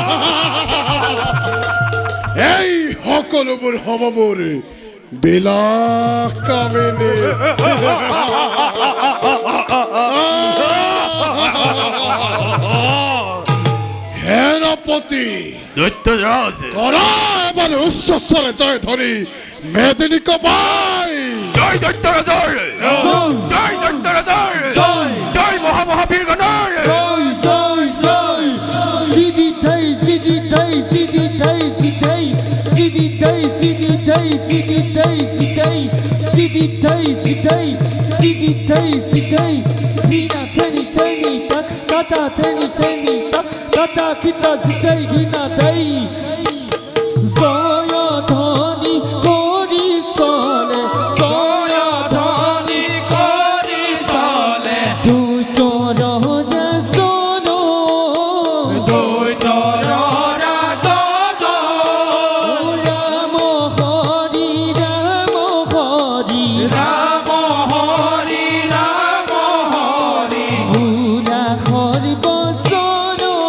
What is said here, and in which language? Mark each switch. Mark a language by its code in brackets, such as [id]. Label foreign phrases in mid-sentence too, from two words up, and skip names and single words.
[as] এই সকলোবোৰ হ'ব মোৰ বিলাক কামিনী সেনাপতি দৈত্যরাজ কৰা এবাৰ উচ্চ স্বৰে জয় ধৰি মেদিনী কবাই জয় দৈত্যরাজৰ জয় দৈত্যরাজৰ জয় মহামহাবীৰগণৰ জয় জয় জয় সিদি থাই সিদি থাই সিদি থাই সিদি সিদি থাই সিদি থাই সিদি থাই সিদি থাই সিদি থাই সিদি হিনা থেনি থেনি তাক কাটা থেনি থেনি তাক কাটা কিতা জিতাই হিনা দেই জয় ধনি করি চলে জয় ধনি করি চলে দুই চরণে চলো দুই চরণে চলো রাম হরি রাম হরি রাম হরি রাম হরি ভুলা হরি বচন